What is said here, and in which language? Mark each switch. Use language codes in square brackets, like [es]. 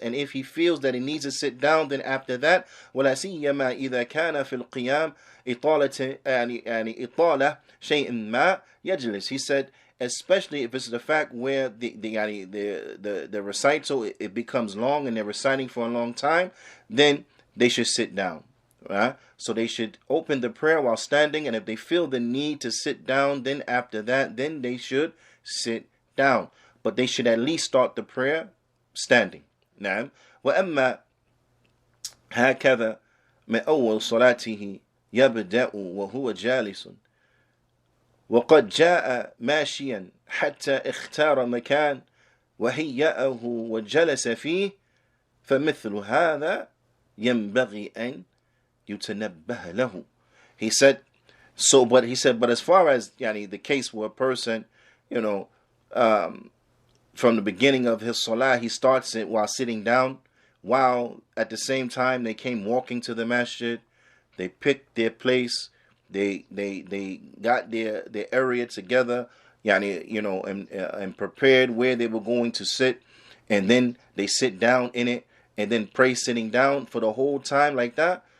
[en] And if he feels that he needs to sit down, then after that, [ar] وَلَا سِيَّمَا إِذَا كَانَ فِي الْقِيَامِ إِطَالَةٍ شَيْءٍ مَا يَجْلِسِ. [en] He said, especially if it's the fact where the recital, it becomes long and they're reciting for a long time, then they should sit down. Right? So they should open the prayer while standing, and if they feel the need to sit down, then after that, then they should sit down. But they should at least start the prayer standing. [ar] نعم. وأما هكذا من أول صلاته يبدأ وهو جالس وقد جاء ماشيا حتى اختار مكان وهيأه وجلس فيه فمثل هذا ينبغي أن يتنبه له. [en] He said, but as far as the case where a person, from the beginning of his salah, he starts it while sitting down, while at the same time they came walking to the masjid, they picked their place, they got their area together, and prepared where they were going to sit, and then they sit down in it, and then pray sitting down for the whole time like that.